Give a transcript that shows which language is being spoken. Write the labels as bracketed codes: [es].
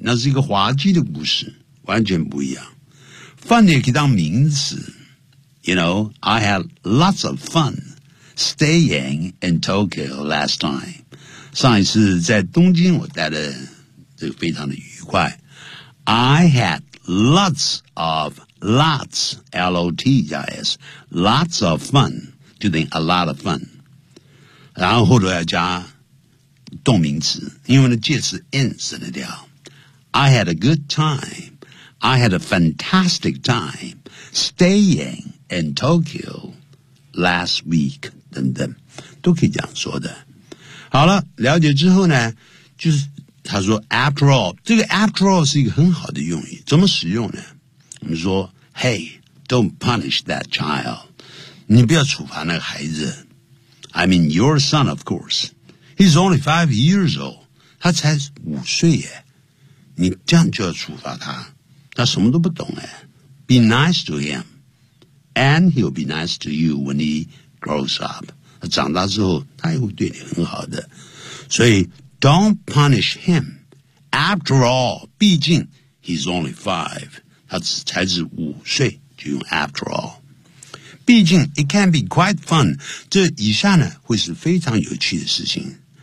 [zh] 那是一个滑稽的故事，完全不一样。 Fun 也可以当名词。 [en] You know, I had lots of fun staying in Tokyo last time. [zh] 上一次在东京我待的这个非常的愉快。 [en] I had lots of, lots, L-O-T-S, lots of fun, doing a lot of fun. [zh] 然后后头要加动名词，因为呢介词 in 省得掉。 [en] I had a good time. I had a fantastic time staying in Tokyo last week. [zh] 等等，都可以这样说的。好了，了解之后呢，就是他说 after all，这个 after all 是一个很好的用语，怎么使用呢？我们说 ， Hey， don't punish that child，你不要处罚那个孩子。 [en] I mean your son, of course. He's only 5 years old. [zh] 他才五岁耶。你这样就要处罚他。他什么都不懂耶。 Be nice to him. [en] And he'll be nice to you when he grows up. [zh] 他长大之后他也会对你很好的。 [en] 所以 don't punish him. After all, 毕竟 he's only 5. [zh] 他才是五岁就用 after all。毕竟 it can be quite fun，这以下呢会是非常有趣的事情。